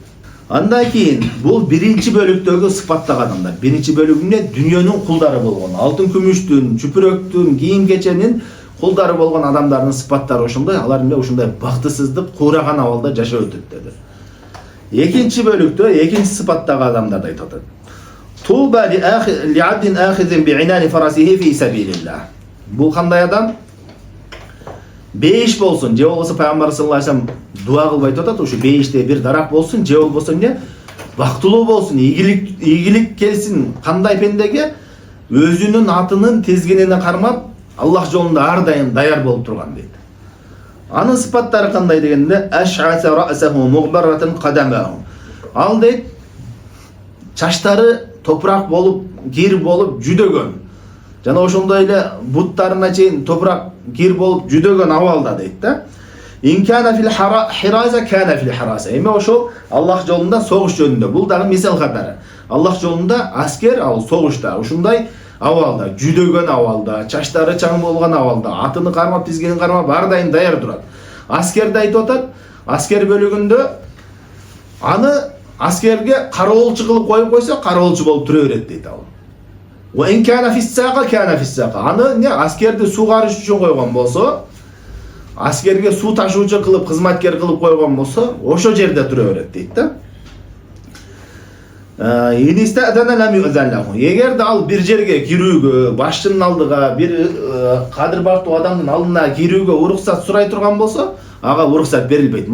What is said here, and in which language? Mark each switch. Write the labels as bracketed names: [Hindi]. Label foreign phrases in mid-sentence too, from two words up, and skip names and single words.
[Kyrgyz] Андан кийин бул биринчи бөлүктөгү сыпаттаган адамдар. Биринчи бөлүгүнө дүйнөнүн кулдары болгон, алтын күмүштүн, чүпүрөктүн, кийим кеченин кулдары болгон адамдардын сыпаттары ошондой, алар эмне ушундай бактысыздык, куураган абалда жашап өтөт деди. Экинчи бөлүктө экинчи сыпаттагы адамдарды айтып атат. [Arabic] طوبى لعبد آخذ بعنان فرسه في سبيل الله. [Kyrgyz] Бул кандай адам? Бейиш болсун, же болбосо пайгамбар [Arabic] صلى الله عليه وسلم [Kyrgyz] дуа кылып айтып атат, ушу бейиште бир дарак болсун, же болбосо эмне? Бактылуу болсун, ийгилик келсин кандай пендеге? Өзүнүн атынын тезгенине кармап, Аллах жолунда ар дайым даяр болуп турган дейт. Анын сыпаттары кандай дегенде, [Arabic] أشعث رأسه مغبرة قدماه. [Kyrgyz] Ал дейт, чачтары топурак болуп, кир болуп жүдөгөн. Жана ошондой эле буттарына чейин топурак кир болуп жүдөгөн абалда дейт да. [Arabic] إن كان في الحراسة كان في الحراسة. [Kyrgyz] Эми ошол Аллах жолунда согуш жөнүндө. Бул дагы мисал катары. Аллах жолунда аскер ал согушта ушундай абалда, жүдөгөн абалда, чачтары чаң болгон абалда, атыны кармап, тизгенин кармап, ар дайым даяр турат. Аскерди айтып атат, аскер бөлүгүндө аны аскерге кароолчу кылып коюп койсо, кароолчу болуп тура берет дейт ал. [Arabic] وإن كان في السقاية كان في السقاية. [Kyrgyz] Аны не аскерди суу карыш үчүн койгон болсо, аскерге суу ташуучу кылып, кызматкер кылып койгон болсо, ошо жерде тура берет дейт да. Эгерде ал бир жерге кирүүгө, башчынын алдыга, бир кадыр бактуу адамдын алдына кирүүгө уруксат сурай турган болсо, ага уруксат берилбейт.